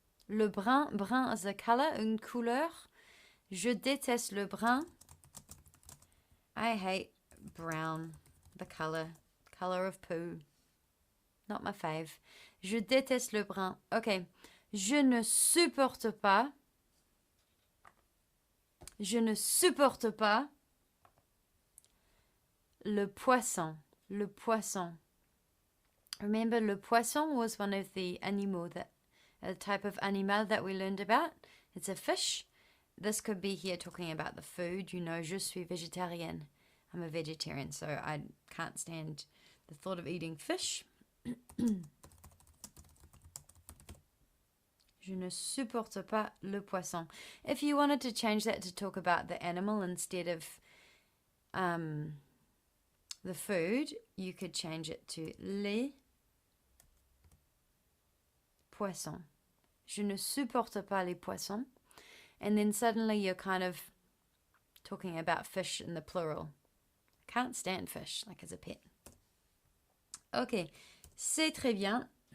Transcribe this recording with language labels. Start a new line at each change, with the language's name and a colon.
French: Le brun, brun
English: is a color,
French: une couleur. Je déteste le brun.
English: I hate brown, the color of poo. Not my fave.
French: Je déteste le brun. Okay. Je ne supporte pas. Je ne supporte pas le poisson. Le poisson.
English: Remember, le poisson was one of the animaux, a type of animal that we learned about. It's a fish. This could be here talking about the food. You know,
French: je suis végétarienne.
English: I'm a vegetarian, so I can't stand the thought of eating fish.
French: Je ne supporte pas le poisson.
English: If you wanted to change that to talk about the animal instead of the food, you could change it to les poissons.
French: Je ne supporte pas les poissons.
English: And then suddenly you're kind of talking about fish in the plural. Can't stand fish, like as a pet. Ok,
French: c'est très bien.